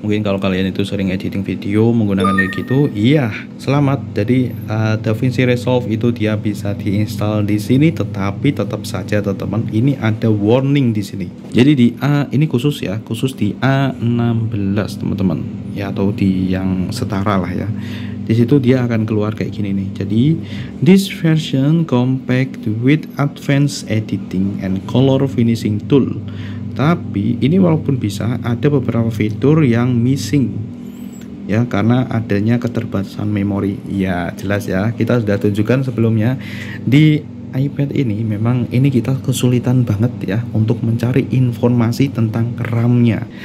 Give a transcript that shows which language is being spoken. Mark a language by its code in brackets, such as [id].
[id] Mungkin kalau kalian itu sering editing video menggunakan kayak gitu, iya, selamat. Jadi DaVinci Resolve itu dia bisa diinstal di sini, tetapi tetap saja teman-teman, ini ada warning di sini. Jadi di ini khusus ya, khusus di A16 teman-teman, ya, atau di yang setara lah ya. Di situ dia akan keluar kayak gini nih. [en] Jadi this version compact with advanced editing and color finishing tool. [id] Tapi ini walaupun bisa, ada beberapa fitur yang missing. ya, karena adanya keterbatasan memori. Ya jelas ya, kita sudah tunjukkan sebelumnya di iPad ini memang ini kita kesulitan banget ya untuk mencari informasi tentang RAM-nya.